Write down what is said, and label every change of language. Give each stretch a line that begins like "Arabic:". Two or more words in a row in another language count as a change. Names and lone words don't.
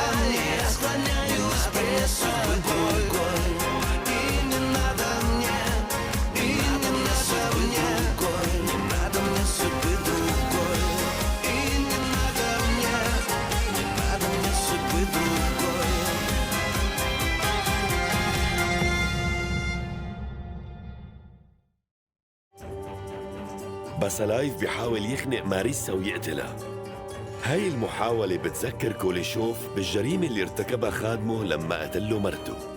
Russian: Я склоняюсь пред тобой. И не надо мне, и не надо мне, не надо мне судьбы другой. И не надо мне судьбы другой.
Arabic: باسالايف بيحاول يخنق ماريسا ويقتلها. هاي المحاولة بتذكر كوليشوف بالجريمة اللي ارتكبها خادمه لما قتله مرته.